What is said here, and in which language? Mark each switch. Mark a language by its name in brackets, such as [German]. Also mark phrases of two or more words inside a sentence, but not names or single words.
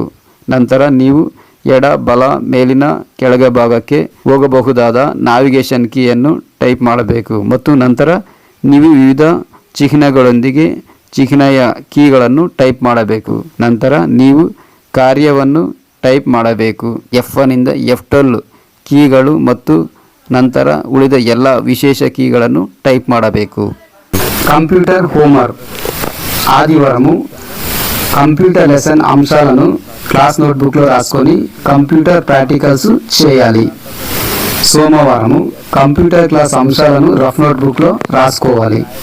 [Kannada] ನಂತರ ನೀವು ಎಡ ಬಲ ಮೇಲಿನ ಕೆಳಗೆ ಭಾಗಕ್ಕೆ ಹೋಗಬಹುದಾದ ನ್ಯಾವಿಗೇಷನ್ ಕೀಯನ್ನು ಟೈಪ್ ಮಾಡಬೇಕು ಮತ್ತು ನಂತರ ನೀವು ವಿವಿಧ ಚಿಹ್ನೆಗಳೊಂದಿಗೆ ಚಿಹ್ನೆಯ ಕೀಗಳನ್ನು ಟೈಪ್ ಮಾಡಬೇಕು। ನಂತರ ನೀವು ಕಾರ್ಯವನ್ನು ಟೈಪ್ ಮಾಡಬೇಕು F1 ಇಂದ F12 ಕೀಗಳು ಮತ್ತು ನಂತರ ಉಳಿದ ಎಲ್ಲ ವಿಶೇಷ ಕೀಗಳನ್ನು ಟೈಪ್ ಮಾಡಬೇಕು। [English] computer homework [Telugu] ఆదివారము [English] computer lesson [Telugu] అంశాలను [English] class notebookలో [Telugu] రాసుకొని [English] computer practicals [Telugu] చేయాలి। సోమవారము [English] computer class [Telugu] అంశాలను [English] rough notebookలో [Telugu] రాసుకోవాలి।